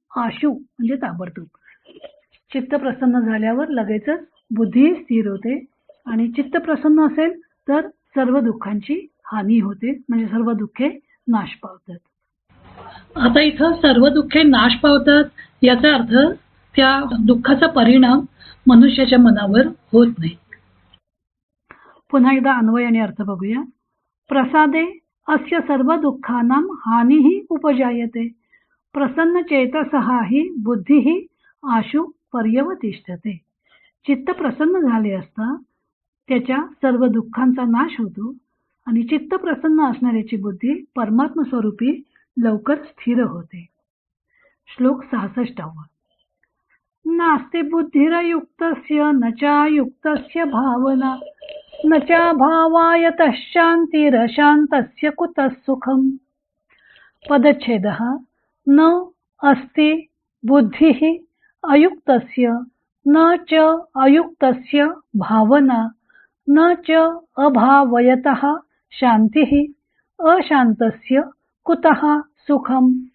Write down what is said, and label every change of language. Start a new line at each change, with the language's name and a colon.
Marathi: आशु म्हणजे ताबडतोब। चित्त प्रसन्न झाल्यावर लगेचच बुद्धी स्थिर होते आणि चित्त प्रसन्न असेल तर सर्व दुःखांची हानी होते म्हणजे सर्व दुःखे नाश पावतात। आता इथं सर्व दुःखे नाश पावतात याचा अर्थ त्या दुःखाचा परिणाम मनुष्याच्या मनावर होत नाही। पुन्हा एकदा अन्वय आणि अर्थ बघूया।
Sanskrit: प्रसादे अस्य सर्व दुःखानां हानिही उपजायते प्रसन्न चेतसः हि बुद्धिः आशु पर्यवतिष्ठते।
Marathi: चित्त प्रसन्न झाले असता त्याच्या सर्व दुःखांचा नाश होतो आणि चित्त प्रसन्न असणाऱ्याची बुद्धी परमात्म स्वरूपी लवकर स्थिर होते। श्लोक 66।
Sanskrit: नास्ति बुद्धिरयुक्तस्य न चायुक्तस्य भावना न चा भावायतः शान्तिरशान्तस्य कुतः सुखम्। पदच्छेदः न अस्ति बुद्धिः अयुक्तस्य न च अयुक्तस्य भावना न च अभावयतः शांतिः अशांतस्य कुतः सुखम.